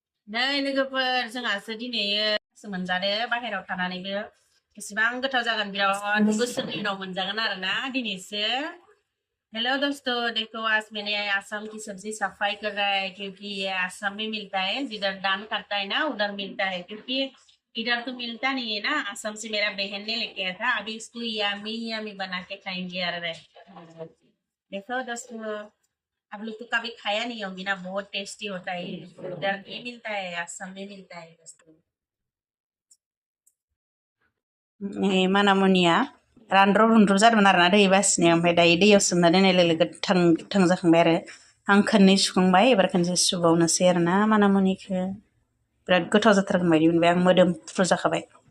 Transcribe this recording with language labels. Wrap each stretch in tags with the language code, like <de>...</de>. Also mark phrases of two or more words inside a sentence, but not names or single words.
<brx>नै लोगोफोर जोंहासो दिनैसो मोनजादो बाहेरायाव थानानैबो बेसेबां गोथाव जागोन बिराद बोसोरनि उनाव मोनजागोन आरोना दिनैसो।</brx> <hi>हेलो दोस्तों, देखो आज मैंने आसाम की सब्जी सफाई कर रहा है क्योंकि ये आसाम में मिलता है, जिधर धान काटता है ना उधर मिलता है, क्योंकि इधर तो मिलता नहीं है ना। आसाम से मेरा बहन ने लेके आया था, अभी इसको</hi> <en>yummy yummy</en> <hi>बना के खाएंगे यार। देखो दोस्तों, आप लोग तो कभी खाया नहीं होंगी ना, बहुत टेस्टी होता है। इधर नहीं मिलता है, आसाम में मिलता है दोस्तों।</hi> <brx>मानामुनिया रानद्रब रुनद्रब जादोंमोन आरोना दै बासिनायाव, ओमफ्राय दायो दैयाव सोमना दोननाय लोगो लोगो गोथां गोथां जाखांबाय आरो आं खननै सुखांबाय, एबार खनसे सुबावनोसै आरोना मानामुनिखौ। बिराद गोथाव जाथारगोन बायदि मोनबाय आं, मोदोमफ्रु जाखाबाय।</brx>